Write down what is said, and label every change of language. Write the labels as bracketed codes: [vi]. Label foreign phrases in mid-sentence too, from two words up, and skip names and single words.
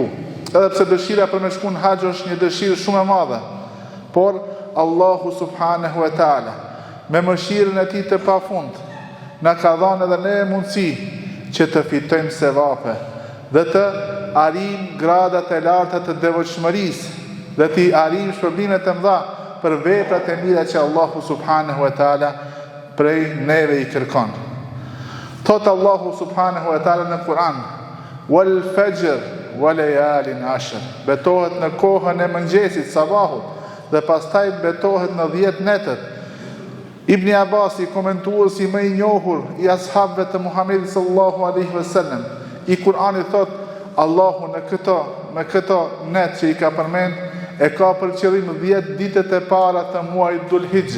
[sq] Edhe pse dëshira për me shku në haxh është një dëshirë shumë e madhe, por Allahu [ar] سبحانه وتعالى [sq] me mëshirën e tij të pafund na ka dhënë edhe ne mundësi që të fitojmë sevape dhe të arrijmë gradat e larta të devotshmërisë dhe të arrijmë shpërblimet e mëdha për veprat e mira që Allahu [ar] سبحانه وتعالى [sq] prej neve i kërkon. Thot Allahu [ar] سبحانه وتعالى [sq] në Kur'an: [ar] "والفجر وليال عشر", [sq] betohet në kohën e mëngjesit, sabahut, dhe pastaj betohet në 10 netët. Ibn Abbas, komentuesi më i njohur i ashabëve të Muhamedit [ar] صلى الله عليه وسلم, [sq] i Kur'anit thot Allahu në këto net që i ka përmend e ka për qëllim 10 ditët e para të muajit Dhul Hijja.